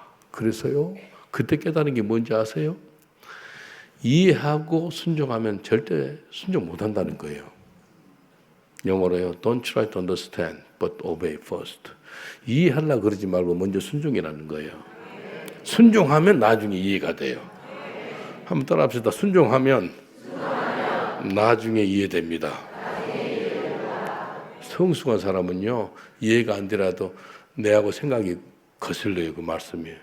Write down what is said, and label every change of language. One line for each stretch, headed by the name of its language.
Korean: 그래서요. 그때 깨달은 게 뭔지 아세요? 이해하고 순종하면 절대 순종 못 한다는 거예요. 영어로요.
English: Don't try to understand, but obey first.
Korean: 이해하려고 그러지 말고 먼저 순종이라는 거예요. 순종하면 나중에 이해가 돼요. 한번 따라합시다. 순종하면 나중에 이해됩니다. 성숙한 사람은요. 이해가 안 되라도 내하고 생각이 거슬려요. 그 말씀이.